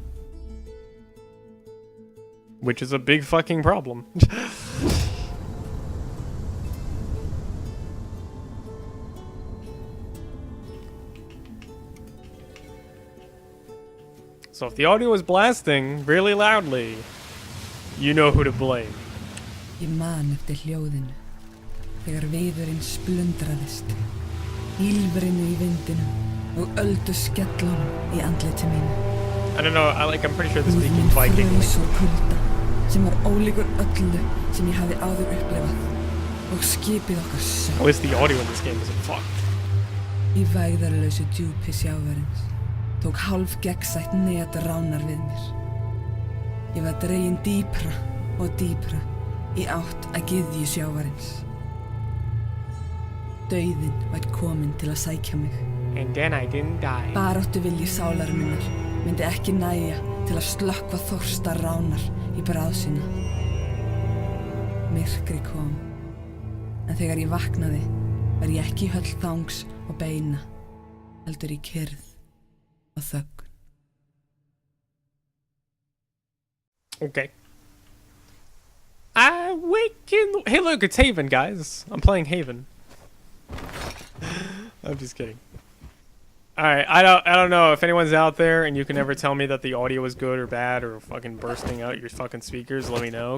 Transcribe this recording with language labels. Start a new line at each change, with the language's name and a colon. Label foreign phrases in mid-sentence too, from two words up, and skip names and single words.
English: Which is a big fucking problem. So if the audio is blasting really loudly, you know who to blame.
Icelandic: Ég man eftir hljóðinu, þegar viðurinn splundraðist, ýlfrinu í vindinum og öldu skellunum í andliti mínu.
English: I don't know, I'm pretty sure this speaking Viking.
Icelandic: Frus og kulda, sem var ólíkur öllu sem ég hafði áður upplifað, og skipið okkar söng.
English: At least the audio in this game isn't fucked.
Icelandic: Í vægðarlausu djúpi sjávarins tók hálf gegnsætt net ránar við mér. Ég var dregin dýpra og dýpra í átt að gyðju sjávarins. Dauðinn var kominn til að sækja mig.
English: And then I didn't die.
Icelandic: Baráttuvilji sálar minnar myndi ekki nægja til að slökkva þorsta ránar í bráð sína. Myrkri kom, en þegar ég vaknaði var ég ekki í höll þangs og beina, heldur í kyrrð og þögn.
English: Okay. Hey look, it's Haven, guys. I'm playing Haven. I'm just kidding. Alright, I don't know if anyone's out there and you can ever tell me that the audio is good or bad or fucking bursting out your fucking speakers, let me know.